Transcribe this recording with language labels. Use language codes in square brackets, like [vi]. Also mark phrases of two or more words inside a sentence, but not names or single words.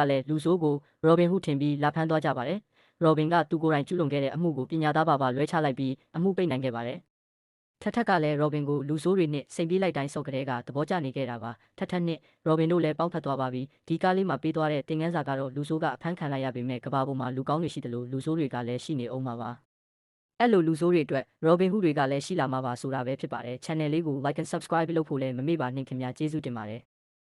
[my] လည်းလူဆိုးကို Robin Hood ထင်ပြီးလာဖမ်းသွားကြပါတယ်Robin ကသူကိုယ်တိုင်ကျူးလွန်ခဲ့တဲ့အမှုကိုပညာသားပါလွှဲချလိုက်ပြီးအမှုပိတ်နိုင်ခဲ့ပါတယ်ထက်ကလည်း Robin ကိုလူဆိုးတွေနဲ့စိန်ပြေးလိုက်တိုင်းစော့ကလေးကသဘောကျနေခဲ့တာပါထက်နဲ့ Robin တို့လည်းပေါင်းဖက်သွားပါပြီဒီကားလေးမှာပေးသွားတဲ့တင်ငန်းစာကတော့လူဆိုးကအဖမ်းခံလိုက်ရပေမဲ့ကဘာပေါ်မှာလူကောင်းတွေရှိတယ်လို့လူဆိုးတွေကလည်းရှိနေအောင်ပါအဲ့လိုလူဆိုးတွေအတွက် Robin Hood တွေကလည်းရှိလာမှာပါဆိုတာပဲဖြစ်ပါတယ် channel လေးကို [en] like and subscribe [my] လုပ်ဖို့လည်းမမေ့ပါနဲ့ခင်ဗျာကျေးဇူးတင်ပါတယ်